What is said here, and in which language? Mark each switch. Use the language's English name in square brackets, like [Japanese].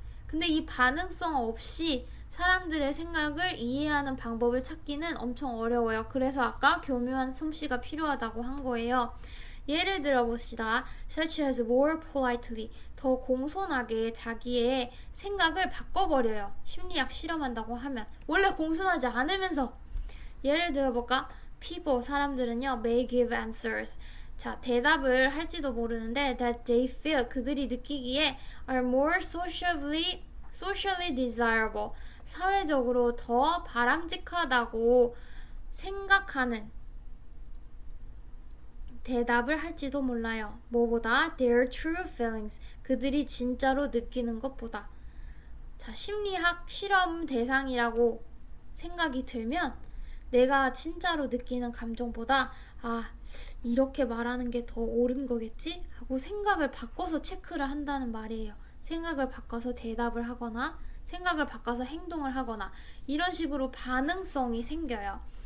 [Korean] 근데 이 반응성 없이 사람들의 생각을 이해하는 방법을 찾기는 엄청 어려워요. 그래서 아까 교묘한 솜씨가 필요하다고 한 거예요. 예를 들어 봅시다. [English] Such as more politely. [Korean] 더 공손하게 자기의 생각을 바꿔버려요. 심리학 실험한다고 하면. 원래 공손하지 않으면서. 예를 들어 볼까? [English] People, [Korean] 사람들은요, [English] may give answers. [Korean] 자, 대답을 할지도 모르는데 [English] that they feel, [Korean] 그들이 느끼기에 [English] are more socially desirable. [Korean] 사회적으로 더 바람직하다고 생각하는 대답을 할지도 몰라요. 뭐보다 [English] their true feelings. [Korean] 그들이 진짜로 느끼는 것보다. 자, 심리학 실험 대상이라고 생각이 들면 내가 진짜로 느끼는 감정보다 이렇게 말하는 게 더 옳은 거겠지? 하고 생각을 바꿔서 체크를 한다는 말이에요. 생각을 바꿔서 대답을 하거나 생각을 바꿔서 행동을 하거나 이런 식으로 반응성이 생겨요.